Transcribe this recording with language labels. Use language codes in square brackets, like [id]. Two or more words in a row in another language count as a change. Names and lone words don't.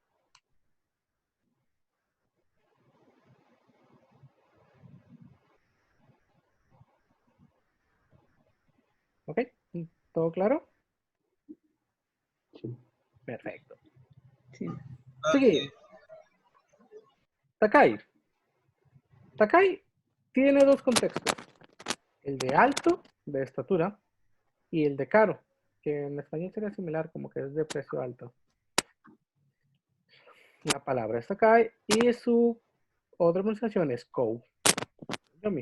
[es] ¿Ok? ¿Todo claro? Sí. Perfecto. Sí. Sigue. Ok. Takai. Takai tiene dos contextos. El de alto, de estatura, y el de caro, que en español sería similar, como que es de precio alto. La palabra es Takai y su otra pronunciación es Kou. Yomi.